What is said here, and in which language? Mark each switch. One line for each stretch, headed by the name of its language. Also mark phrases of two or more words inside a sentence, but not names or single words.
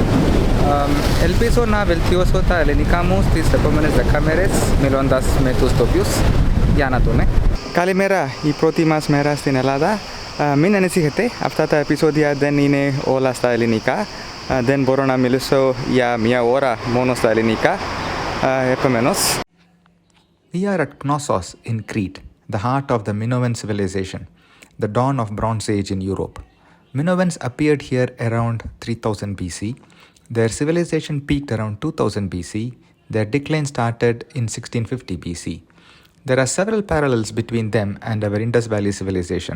Greek: Ελπίζω να βελτιώσω τα ελληνικά μου στις επόμενες 10 μέρες, μιλώντας με τους τοπιούς. Για να δούμε. Καλημέρα, η πρώτη μας μέρα στην Ελλάδα. Μην ανησυχείτε, αυτά τα επεισόδια δεν είναι όλα στα ελληνικά. Δεν μπορώ να μιλήσω για μια ώρα μόνο στα ελληνικά. Επομένως.
English: We are at Knossos in Crete, the heart of the Minoan civilization, the dawn of Bronze Age in Europe. Minoans appeared here around 3000 BC. Their civilization peaked around 2000 BC. Their decline started in 1650 BC. There are several parallels between them and our Indus Valley civilization.